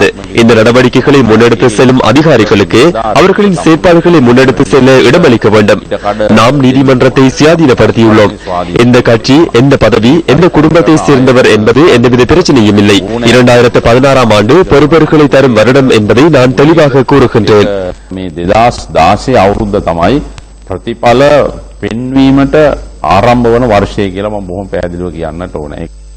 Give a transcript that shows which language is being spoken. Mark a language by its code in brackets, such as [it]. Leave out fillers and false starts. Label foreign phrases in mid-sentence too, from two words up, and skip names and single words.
[ta] இந்த நடவடிக்கைகளை முன்னெடுத்து செல்லும் அதிகாரிகளுக்கு அவர்களின் செயற்பாடுகளை முன்னெடுத்து செல்ல இடமளிக்க வேண்டும். நாம் நீதிமன்றத்தை சுயாதீனப்படுத்தியுள்ளோம். எந்த கட்சி, எந்த பதவி, எந்த குடும்பத்தை சேர்ந்தவர் என்பது எந்தவித பிரச்சனையும் இல்லை. 2016 ஆண்டு பொறுப்பேறுகளை தரும் வருடம் என்பதை நான் தெளிவாக கூறுகின்றேன். [si] ප්‍රතිඵල පෙන්වීමට ආරම්භ වන වර්ෂය කියලා මම බොහොම පැහැදිලිව කියන්නට ඕනේ.